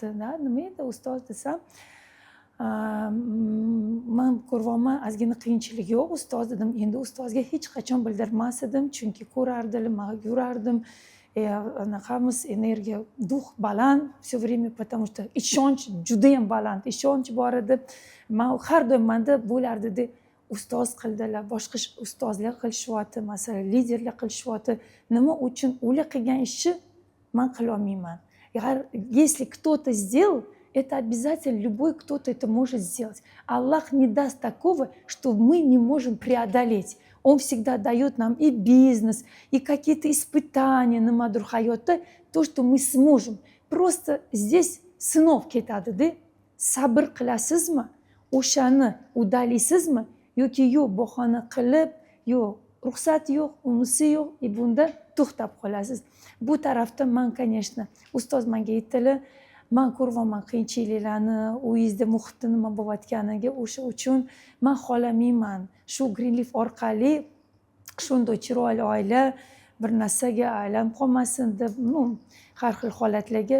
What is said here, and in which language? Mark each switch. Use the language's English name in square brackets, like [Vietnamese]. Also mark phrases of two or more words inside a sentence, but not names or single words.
[Uzbek] Nima edi ustoz desam, men ko'ryapman ozgina qiyinchilik yo'q ustoz dedim. Endi ustozga hech qachon bildirmas edim, chunki ko'rardilar, men yurardim. Anaqamiz energiya, duh baland [Russian] все время, потому что [Uzbek] ishonch juda ham baland, ishonch bor edi. Men har doim menda bo'lardi, ustoz qildilar, boshqa ustozlar qilishyapti, masalan, liderlar qilishyapti. Nima uchun ular qilgan ishni men qila olmayman? [Russian] Если кто-то сделал, это обязательно любой кто-то это может сделать. Аллах не даст такого, что мы не можем преодолеть. Он всегда дает нам и бизнес, и какие-то испытания на мадур хайота, то, что мы сможем. Просто здесь [Uzbek] sinov ketadida. Sabr qilasizmi? O'shani uddaysizmi? Yoki yo'q, bahona qilib, yo'q, ruxsat yo'q, unisi yo'q, bunda to'xtab qolasiz. Bu tarafda man, конечно, ustoz menga aytdilar, man ko'ryapman qiyinchiliklarni, uyingizda muhitda nima bo'layotganiga, o'sha uchun man xohlamayman shu Greenleaf orqali shunday chiroyli oila bir narsaga aylanib qolmasin deb, har xil holatlarga.